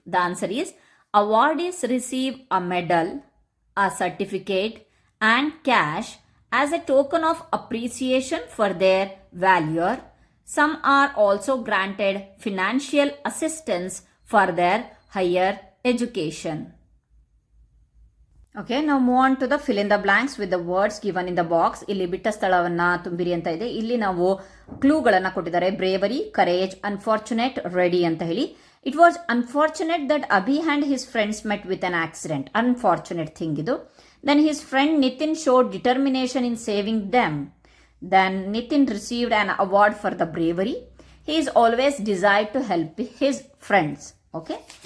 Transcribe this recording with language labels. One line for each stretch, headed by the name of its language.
English: The answer is awardees receive a medal, a certificate and cash as a token of appreciation for their valor. Some are also granted financial assistance for their higher education. Okay, now move on to the fill in the blanks with the words given in the box.
Kannada: ಇಲ್ಲಿ ಬಿಟ್ಟ ಸ್ಥಳವನ್ನ ತುಂಬಿರಿ ಅಂತ ಇದೆ. ಇಲ್ಲಿ ನಾವು ಕ್ಲೂಗಳನ್ನು ಕೊಟ್ಟಿದ್ದಾರೆ. Bravery, courage, unfortunate, ready ಅಂತ ಹೇಳಿ.
English: It was unfortunate that Abhi and his friends met with an accident. Unfortunate thing
Kannada: idu.
English: Then his friend Nitin showed determination in saving them. Then Nitin received an award for the bravery. He is always desired to help his friends. Okay.